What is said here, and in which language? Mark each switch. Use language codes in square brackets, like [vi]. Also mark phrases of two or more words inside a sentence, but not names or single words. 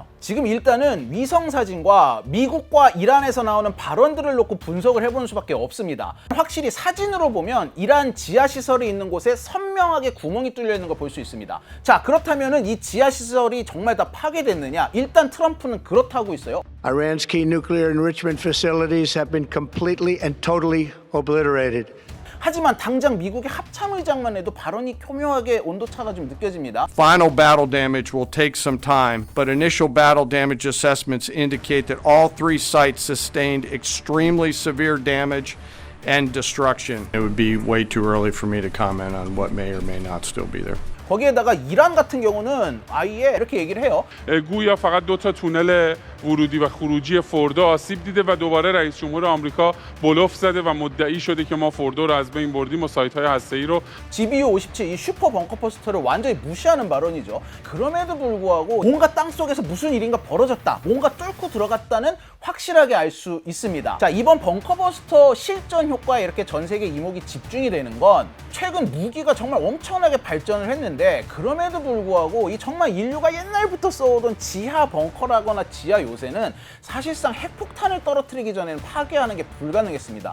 [ko] 지금 일단은 위성 사진과 미국과 이란에서 나오는 발언들을 놓고 분석을 해보는 수밖에 없습니다. 확실히 사진으로 보면 이란 지하시설이 있는 곳에 선명하게 구멍이 뚫려 있는 걸 볼 수 있습니다. 자, 그렇다면은 이 지하시설이 정말 다 파괴됐느냐? 일단 트럼프는 그렇다고 있어요. [en] Iran's key nuclear enrichment facilities have been completely and totally obliterated. [ko] 하지만 당장 미국의 합참의장만 해도 발언이 교묘하게 온도차가 좀 느껴집니다. [en] Final battle damage will take some time, but initial battle damage assessments indicate that all three sites sustained extremely severe damage and destruction. It would be way too early for me to comment on what may or may not still be there. [ko] 거기에다가 이란 같은 경우는 아예 이렇게 얘기를 해요. [fa] گویا فقط دو تا تونل ورودی و خروجی فوردو آسیب دیده و دوباره رئیس جمهور آمریکا بلوف زده و مدعی شده که ما فوردو رو از بین بردیم و سایت‌های هسته‌ای رو [ko] GBU-57 이 슈퍼 벙커버스터를 완전히 무시하는 발언이죠. 그럼에도 불구하고 뭔가 땅속에서 무슨 일인가 벌어졌다, 뭔가 뚫고 들어갔다는 확실하게 알 수 있습니다. 자, 이번 벙커버스터 실전 효과에 이렇게 전 세계 이목이 집중이 되는 건 최근 무기가 정말 엄청나게 발전을 했는데, 그럼에도 불구하고 이 정말 인류가 옛날부터 써오던 지하 벙커라거나 지하 요새는 사실상 핵폭탄을 떨어뜨리기 전에는 파괴하는 게 불가능했습니다.